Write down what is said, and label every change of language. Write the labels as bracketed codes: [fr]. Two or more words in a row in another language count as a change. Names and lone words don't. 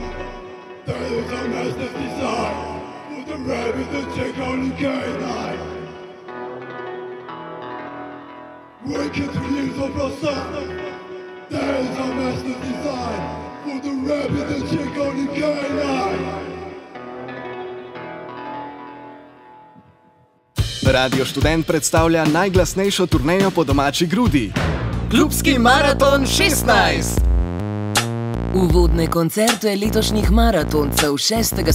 [en] That is our master's design. For the rabbit and check on the K9. Waking to years of lost time. That is our master's design. For the rabbit and check on the K9. [sl] Radio Študent predstavlja najglasnejšo turnejo po domači grudi. Klubski maraton 16! Uvodne koncerte letošnjih maratoncev 6.